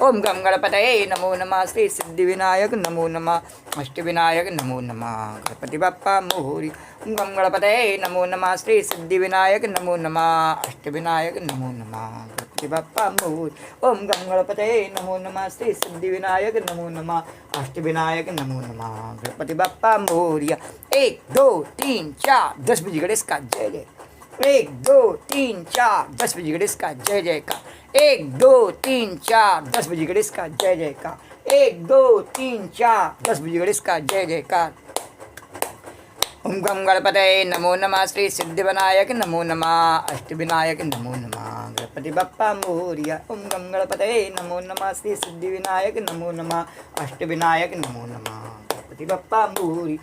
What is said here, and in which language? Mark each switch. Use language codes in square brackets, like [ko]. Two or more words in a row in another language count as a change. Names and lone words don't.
[sa] ओम गम गणपतये नमो नमः, श्री सिद्धि विनायक नमो नमः, अष्ट विनायक नमो नमः, [mr] गणपति बप्पा मोरिया। [sa] ओम गम गणपतये नमो नमः, श्री सिद्धि विनायक नमो नमः, अष्ट विनायक नमो नमः, [mr] गणपति बप्पा मोर। [sa] ओम गं गणपतये नमो नमः। श्री सिद्धि विनायक नमो नमः। अष्ट विनायक नमो नमः। [mr] गणपति बप्पा मोरिया। [hi] 1 2 3 4 10 बजे गणेश का जय जय। 1 2 3 4 10 बजे गणेश का जय जयकार। 1 2 3 4 10 बजे गणेश का जय जयकार। 1 2 3 4 10 बजे गणेश का जय जयकार। [sa] ओम गं गणपतये नमो नमः। श्री सिद्धि विनायक नमो नमः। अष्ट विनायक नमो नमः। [mr] गणपति बप्पा मोरिया। [sa] ओम गं गणपतये नमो नमः। श्री सिद्धि विनायक नमो नमः। अष्ट विनायक नमो नमः। [mr] गणपति बप्पा मोरी।